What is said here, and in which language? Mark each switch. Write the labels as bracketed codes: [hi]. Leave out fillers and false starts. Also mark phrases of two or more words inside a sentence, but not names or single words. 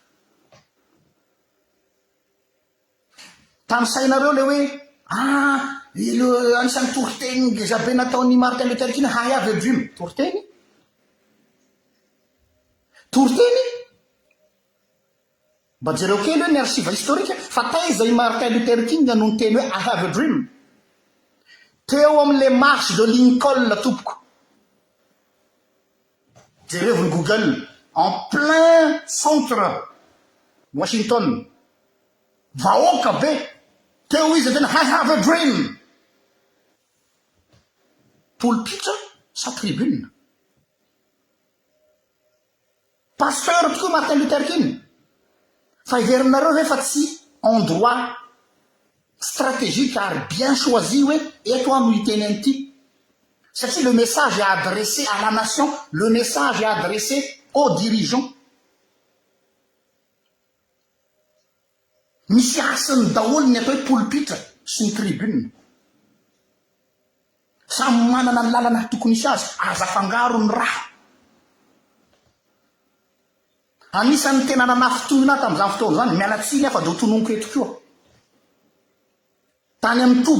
[mg] tany sainareo le hoe anisan'ny toriteny gezabe nataon'ny Martin Luther King [en] I have a dream [mg] toriteny mba jereo kely hoe ny [fr] archive historique [mg] fa taiza i Martin Luther King no niteny hoe [en] I have a dream [mg] teo amin' [fr] le marche de Lincoln [mg] tompoko jerevony Google [fr] en plein centre Washington [mg] vahoaka be teo izy tena [en] I have a dream [mg] polipitra sa tribune pasteur tokoa Martin Luther King fa iverinareo ve fa tsy [fr] endroit stratégique [mg] ary [fr] bien choisi [mg] hoe eto ano hiteny an'ity satria [fr] le message est adressé à la nation le message est adressé aux dirigeants [mg] misy asany daholo ny atao hoe polipitra sy ny tribune samy manana ny lalana tokony isy azy aza fangaro ny raha anisan'ny tena nanafitohina tamin'izany fotoana zany mialatsiny afa de ho tononoko eto koa tany amin'ny toby